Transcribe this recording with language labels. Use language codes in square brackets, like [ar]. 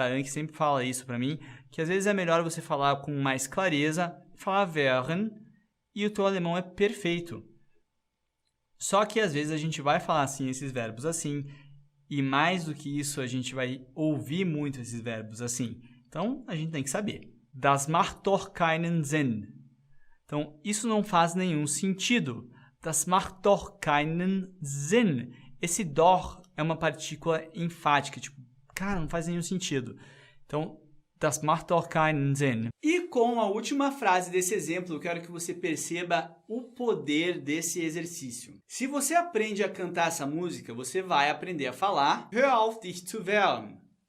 [pt] A Anke sempre fala isso para mim, que às vezes é melhor você falar com mais clareza, falar wehren, e o teu alemão é perfeito. Só que às vezes a gente vai falar assim esses verbos assim, e mais do que isso a gente vai ouvir muito esses verbos assim. Então a gente tem que saber. [de] Das macht doch keinen Sinn. [pt] Então, isso não faz nenhum sentido. [de] Das macht doch keinen Sinn. [pt] Esse doch é uma partícula enfática. Tipo, cara, não faz nenhum sentido. Então, [de] das macht doch keinen Sinn. [pt] E com a última frase desse exemplo, eu quero que você perceba o poder desse exercício. Se você aprende a cantar essa música, você vai aprender a falar [de] Hör auf dich zu wehren.